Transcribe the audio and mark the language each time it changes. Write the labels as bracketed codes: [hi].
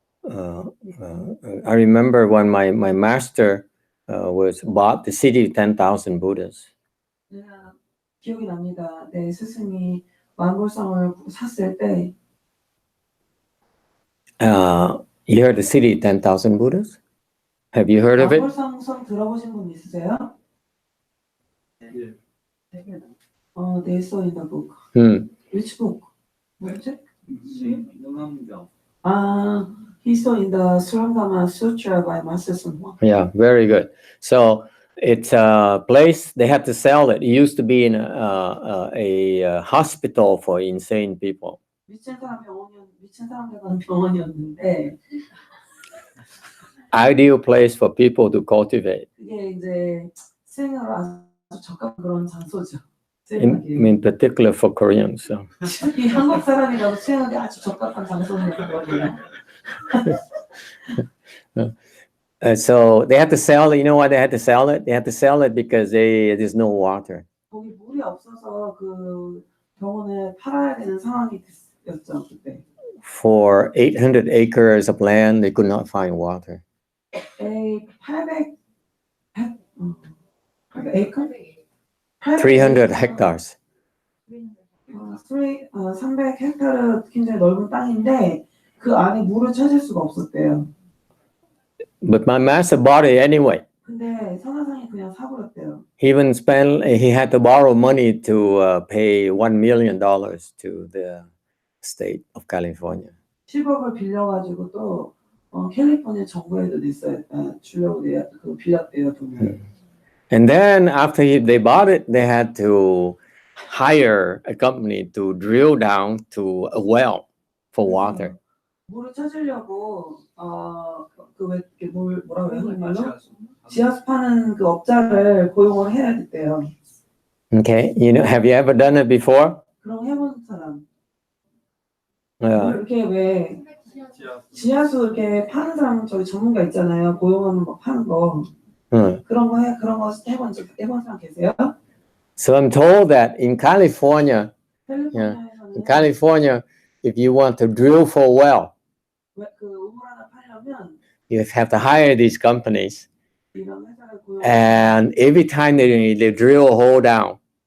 [en] I remember when my master was bought the city of 10,000 Buddhas. [ko] 기억이 납니다. 내 스승이 만골성을 샀을 때 [en] You heard the city of 10,000 Buddhas? Have you heard of it? [ko] 만골성 들어보신 분 있으세요? 네. [en] They saw in the book. Which book? [ko] 뭐지? 영암경. [en] He saw in the SungRyunSah Sutra by Master SungRyunSah. Yeah, very good. So it's a place they had to sell it. It used to be in a hospital for insane people. [ko] 미친 사람들 가는 병원이었는데 [en] Ideal place for people to cultivate. [ko] 그게 이제 수행으로 아주 적합한 그런 장소죠. [en] In particular for Koreans. So. [ko] 이 한국 사람이라도 수행하기 아주 적합한 장소거든요. [en] So they had to sell it. You know why they had to sell it? They had to sell it because there's no water. [ko] 거기 물이 없어서 그 병원을 팔아야 되는 상황이었죠 그때. [en] For 800 acres of land, they could not find water. 800 acre? 300 hectares. [ko] 300 헥타르 굉장히 넓은 땅인데 그 안에 물을 찾을 수가 없었대요. [en] But my master bought it anyway. [ko] 근데 선화상이 그냥 사버렸대요. [en] He had to borrow money to pay $1 million to the state of California. [ko] 10억을 빌려가지고 또 캘리포니아 정부에도 주려고 빌렸대요 돈을. [en] And then after they bought it, they had to hire a company to drill down to a well for water. [ko] 물을 찾으려고 뭐라 그래요? 한국말로? 지하수 파는 그 업자를 고용을 해야 됐대요. [en] Okay, have you ever done it before? [ko] 그럼 해본 사람. 이렇게 왜 지하수 이렇게 파는 사람 저기 전문가 있잖아요. 고용하는 거 파는 거. 그런 거 해본 사람 계세요? [en] So I'm told that in California, if you want to drill for a well, [ko] 그 우물 하나 팔려면 [en] you have to hire these companies. [ko] 이런 회사를 고용. [en] And every time they drill a hole down,